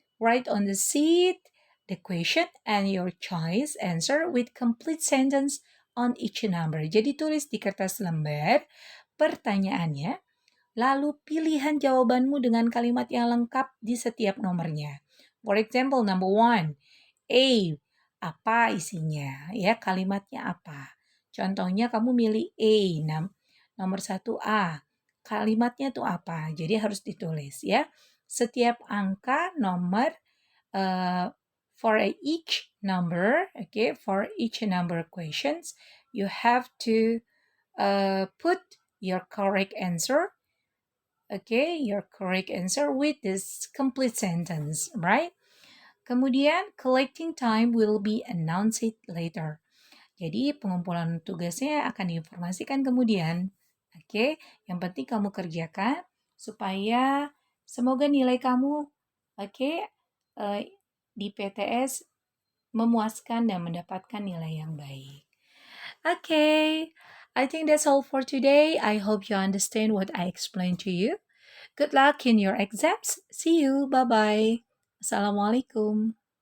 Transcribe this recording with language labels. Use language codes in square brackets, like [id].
[en] Write on the sheet the question and your choice answer with complete sentence on each number. [id] Jadi tulis di kertas lembar pertanyaannya, lalu pilihan jawabanmu dengan kalimat yang lengkap di setiap nomornya. [en] For example, number 1, A, apa isinya? [id] Ya, kalimatnya apa? Contohnya kamu milih A, nomor 1A, kalimatnya itu apa? Jadi harus ditulis ya. Setiap angka nomor for each number, okay, for each number questions, you have to put your correct answer, okay, your correct answer with this complete sentence, right? [en] Kemudian, collecting time will be announced later. [id] Jadi, pengumpulan tugasnya akan diinformasikan kemudian. Oke, yang penting kamu kerjakan supaya semoga nilai kamu, di PTS memuaskan dan mendapatkan nilai yang baik. [en] Okay, I think that's all for today. I hope you understand what I explained to you. Good luck in your exams. See you. Bye-bye. Assalamualaikum.